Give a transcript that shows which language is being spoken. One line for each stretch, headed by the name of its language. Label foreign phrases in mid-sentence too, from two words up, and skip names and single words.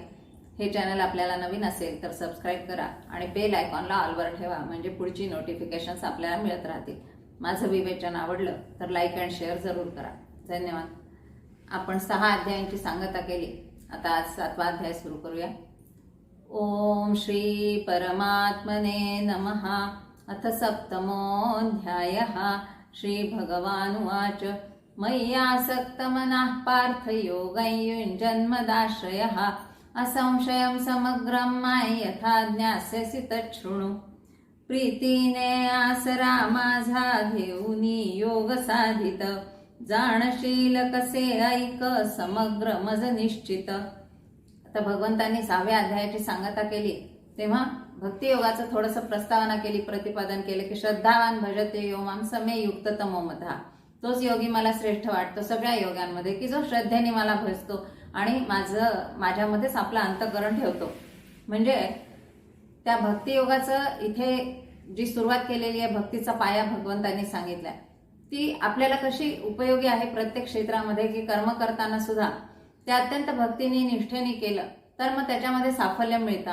Marathi: हे चॅनल आपल्याला नवीन असेल तर सबस्क्राईब करा आणि बेल आयकॉनला ऑलवर ठेवा, म्हणजे पुढची नोटिफिकेशन्स आपल्याला मिळत राहतील. माझं विवेचन आवडलं तर
English: like and share
Marathi: जरूर करा. धन्यवाद. आपण 6 अध्यायांची सांगता केली. आता आज 7वा अध्याय सुरू करूया.
Sanskrit: ओम श्री परमात्मने नमः. अथ सप्तमोऽध्यायः. श्री भगवानुवाच मय्यासक्तमनः पार्थ योगं युञ्जन्मदाश्रयः असंशयं समग्रं माय यथा ज्ञास्यसि तच्छृणु.
Marathi: प्रीतीने आसरा माझा घेऊनी योग साधित जाणशील कसे ऐक समग्र मज निश्चित. आता भगवंतांनी 6व्या अध्यायाची सांगता केली तेव्हा भक्तियोगाचं थोडंसं प्रस्तावना केली, प्रतिपादन केले की
Sanskrit: श्रद्धावान भजते यो मां समे युक्त तमोमधा.
Marathi: तोच योगी मला श्रेष्ठ वाटतो सगळ्या योगांमध्ये, की जो श्रद्धेने मला भजतो आणि माझ्यामध्येच आपलं अंतःकरण ठेवतो. म्हणजे त्या भक्तियोगाचं इथे जी सुरुवात केलेली आहे, भक्तीचा पाया भगवंतांनी सांगितलाय, ती आपल्याला कशी उपयोगी आहे प्रत्येक क्षेत्रामध्ये, की कर्म करताना सुद्धा ते अत्यंत भक्तीने निष्ठेने केलं तर मग त्याच्यामध्ये साफल्य मिळतं.